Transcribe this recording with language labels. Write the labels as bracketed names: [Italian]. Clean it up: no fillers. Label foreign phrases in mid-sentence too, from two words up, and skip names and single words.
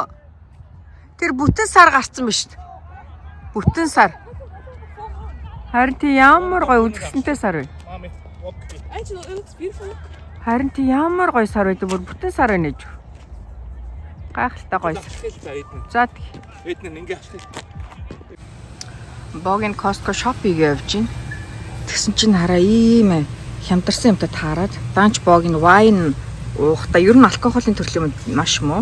[Mongolian] Тэр бүтэн сар гарцсан биз дээ. Бүтэн сар. Харин тий ямар гоё үзэсгэлэнтэй сар вэ? [English] Actually, it looks beautiful. [Mongolian] Харин тий ямар гоё сар вэ? Бүр бүтэн сар байна гэж. Гайхалтай гоё. За эднэр ингээ авчих. Богийн Costco шопинг явж гин. Тэгсэн чинь хараа ийм хямдарсан юмтай таарад данч богийн wine уухта ер нь алкоголын төрлийн маш муу.